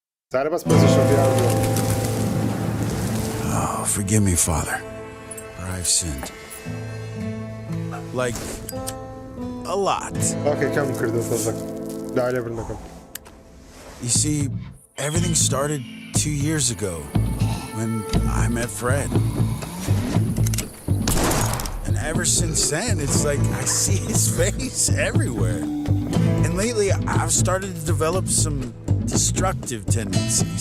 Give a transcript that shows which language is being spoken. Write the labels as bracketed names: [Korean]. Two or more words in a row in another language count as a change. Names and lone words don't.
[Central Kurdish] زارە بەس پێزیشن VR بووە. [English] Oh, forgive me, Father, for I've sinned. Like, a lot. [Central Kurdish] Okay, کەم کردو تۆزە. داوای لێبر نەکەم. [English] You see, everything started 2 years ago when I met Fred. And ever since then, it's like I see his face everywhere. And lately, I've started to develop some destructive tendencies.